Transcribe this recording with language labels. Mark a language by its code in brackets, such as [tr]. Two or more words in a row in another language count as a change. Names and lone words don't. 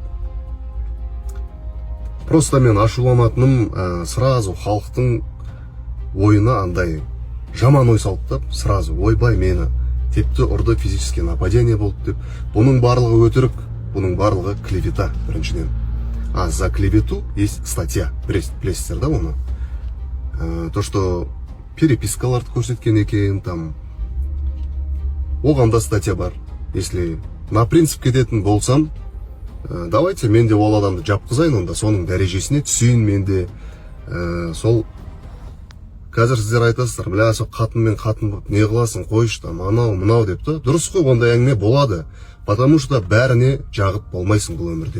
[kk] Просто мен ашуланатыным сразу халықтың ойына андай жаман ой салып, сразу ойбай мені тепті, ұрды, [ru] физически нападение [kk] болды деп. Бұның барлығы өтірік, бұның барлығы клевета біріншіден. [ru] А за клевету есть статья, [kk] білесіздер да оны. [ru] То, что [kk] перепискаларды көрсеткен екен, там оған да статья бар. [ru] Если на принцип [kk] кететін болсам, давайте мен де ол адамды жапқызайын, онда соның дәрежесіне түсейін мен де. Сол қазір сіздер айтасыздар, бля, сол қатын мен қатын болып не қыласың, қойшы там, анау мынау деп та. Дұрыс қой, ондай әңгіме болады. [ru] Потому что [kk] бәріне жағып болмайсың бұл өмірде.